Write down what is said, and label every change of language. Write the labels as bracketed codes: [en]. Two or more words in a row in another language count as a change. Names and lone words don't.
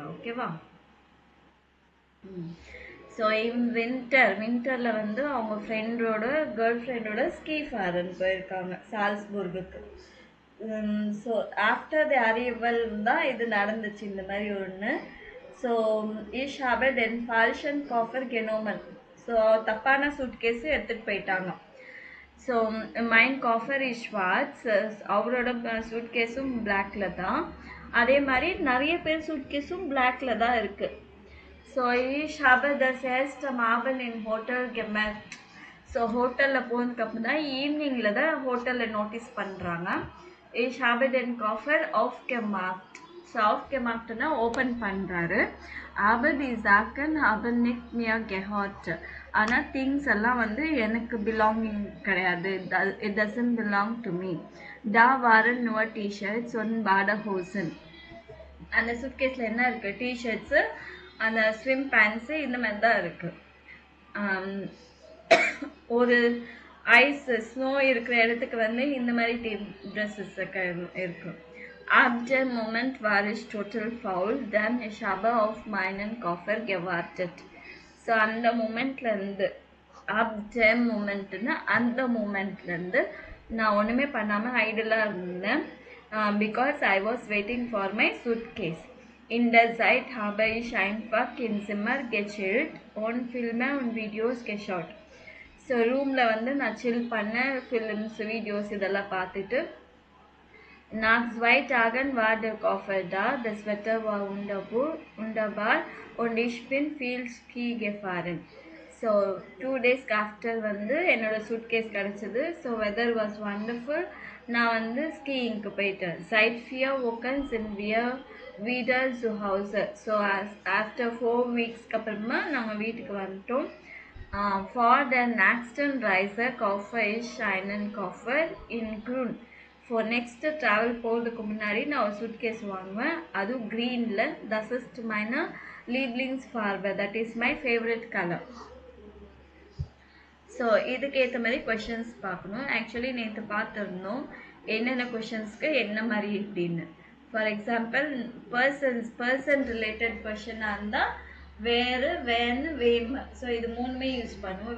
[ta] ஓகேவா? ம் ஸோ வின்டரில் வந்து அவங்க [en] girl friendோட [de] Ski fahren [ta] போயிருக்காங்க சால்ஸ்புர்குக்கு. [en] so after the arrival [ta] தான் இது நடந்துச்சு, இந்த மாதிரி ஒன்று. [de] ஸோ ich habe den falschen Koffer genommen. [ta] ஸோ தப்பான சூட்கேஸு எடுத்துகிட்டு போயிட்டாங்க. [de] so mein Koffer ist schwarz. [ta] அவரோட சூட்கேஸும் பிளாக்ல தான். அதே மாதிரி நிறைய பேர் சூட்கேஸும் பிளாக்ல தான் இருக்குது. [de] ஸோ ich habe das erste Abend in Hotel gemacht. [ta] ஸோ ஹோட்டலில் போனதுக்கப்புறம் தான் ஈவினிங்கில் தான் ஹோட்டலில் நோட்டீஸ் பண்ணுறாங்க. [de] ich habe den Koffer aufgemacht. [ta] ஸோ aufgemachtனா ஓப்பன் பண்ணுறாரு. [de] aber die Sachen haben nicht mehr gehört. [ta] ஆனால் திங்ஸ் எல்லாம் வந்து எனக்கு பிலாங்கிங் கிடையாது. [en] it doesn't belong to me. [de] da waren nur T-shirts und Badehosen. [ta] அந்த சூட்கேஸில் என்ன இருக்குது? டிஷர்ட்ஸு, அந்த [en] swim pantsு, [ta] இந்த மாதிரி தான் இருக்குது. ஒரு ஸ்னோ இருக்கிற இடத்துக்கு வந்து இந்த மாதிரி ட்ரெஸ்ஸஸ் இருக்கும். [de] Ab dem Moment war ich total faul, denn ich habe auf meinen Koffer gewartet. [ta] ஸோ அந்த மூமெண்ட்லேருந்து, [de] ab dem Moment [ta] னா அந்த மூமெண்ட்லேருந்து நான் ஒன்றுமே பண்ணாமல் ஐடலாக இருந்தேன். [en] Because I was waiting for my suitcase. [de] In der Zeit habe ich einfach im Zimmer gechillt und Filme und Videos geschaut. [ta] ஸோ ரூமில் வந்து நான் சில் பண்ணேன், ஃபிலிம்ஸ், வீடியோஸ் இதெல்லாம் பார்த்துட்டு. [de] Nach 2 Tagen war der Koffer da, das Wetter war wunderbar und ich bin viel Ski gefahren. [ta] ஸோ 2 [en] days after [ta] வந்து என்னோட சூட்கேஸ் கிடச்சிது. [en] so weather was wonderful. [ta] நான் வந்து ஸ்கீயிங்க்கு போயிட்டேன். [de] seit 4 Wochen sind wir wieder zu Hause. [en] so after 4 weeks [ta] க்கு அப்புறமா நாங்கள் வீட்டுக்கு வந்துட்டோம். [en] For the [de] nächsten Reise kaufe ich einen Koffer in grün. [en] For next travel [ta] போகிறதுக்கு முன்னாடி நான் ஒரு சூட்கேஸ் வாங்குவேன், அதுவும் க்ரீனில். [de] Das ist meine Lieblingsfarbe. [en] That is my favorite color. [ta] ஸோ இதுக்கு ஏற்ற மாதிரி கொஷின்ஸ் பார்க்கணும். ஆக்சுவலி நேற்று பார்த்துருந்தோம் என்னென்ன கொஷின்ஸ்க்கு என்ன மாதிரி அப்படின்னு. [en] for example person related questionஆக [ta] இருந்தால் [de] wer, wen, wem. [ta] ஸோ இது மூணுமே யூஸ் பண்ணுவோம்.